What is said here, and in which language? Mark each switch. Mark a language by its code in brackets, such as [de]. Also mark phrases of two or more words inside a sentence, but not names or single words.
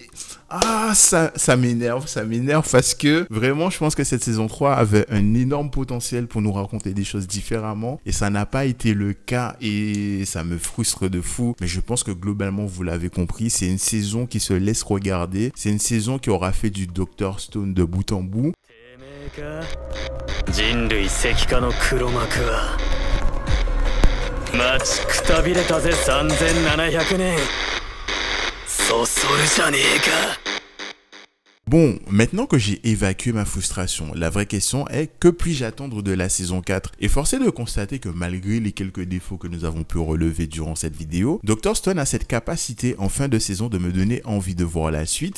[fr] Ah, ça m'énerve parce que vraiment, je pense que cette saison 3 avait un énorme potentiel pour nous raconter des choses différemment et ça n'a pas été le cas et ça me frustre de fou. Mais je pense que globalement, vous l'avez compris, c'est une saison qui se laisse regarder. C'est une saison qui aura fait du Dr. Stone de bout en bout. [ja] 人類石化の黒幕は待ちくたびれたぜ3700年そそるじゃねえか [fr] Bon, maintenant que j'ai évacué ma frustration, la vraie question est que puis-je attendre de la saison 4? Et force est de constater que malgré les quelques défauts que nous avons pu relever durant cette vidéo, Dr. Stone a cette capacité en fin de saison de me donner envie de voir la suite.